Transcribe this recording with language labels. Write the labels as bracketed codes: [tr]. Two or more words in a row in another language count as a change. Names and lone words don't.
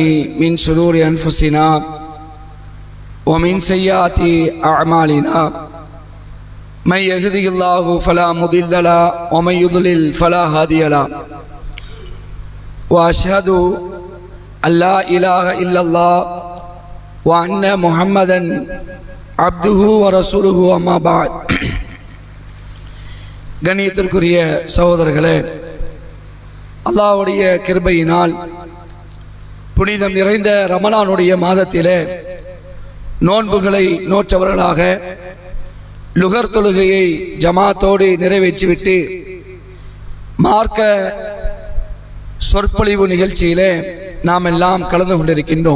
[ar] من شرور أنفسنا ومن سيئات أعمالنا من يهده الله فلا مضل له ومن يضلل فلا هادي له وأشهد أن لا إله إلا الله وأن محمدا عبده ورسوله أما بعد. [ta] கண்ணியத்திற்குரிய சகோதரர்களே, அல்லாஹ்வுடைய கிருபையினால் புனிதம் நிறைந்த ரமலானுடைய மாதத்திலே நோன்புகளை நோற்றவர்களாக லுகர் தொழுகையை ஜமாத்தோடு நிறைவேற்றிவிட்டு மார்க்க சொற்பொழிவு நிகழ்ச்சியிலே நாம் எல்லாம் கலந்து கொண்டிருக்கின்றோம்.